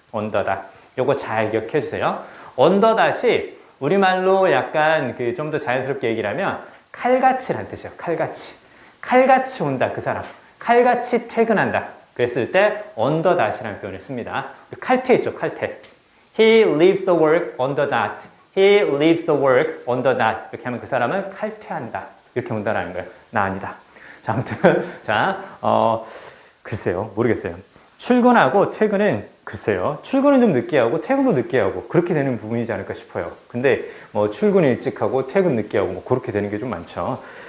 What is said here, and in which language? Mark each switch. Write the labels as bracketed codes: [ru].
[en] on the dot. [ko] 요거 잘 기억해 주세요. [en] on the dot [ko] 이 우리말로 약간 그 좀 더 자연스럽게 얘기를 하면 칼같이란 뜻이에요. 칼같이. 칼같이 온다. 그 사람. 칼같이 퇴근한다. 그랬을 때 [en] on the dot [ko] 이라는 표현을 씁니다. 칼퇴 있죠. 칼퇴. [en] He leaves the work on the dot. He leaves the work on the dot. [ko] 이렇게 하면 그 사람은 칼퇴한다. 이렇게 온다라는 거예요. 나 아니다. 자, 아무튼 자, 글쎄요. 모르겠어요. 출근하고 퇴근은 글쎄요. 출근은 좀 늦게 하고 퇴근도 늦게 하고 그렇게 되는 부분이지 않을까 싶어요. 근데 뭐 출근 일찍 하고 퇴근 늦게 하고 뭐 그렇게 되는 게 좀 많죠.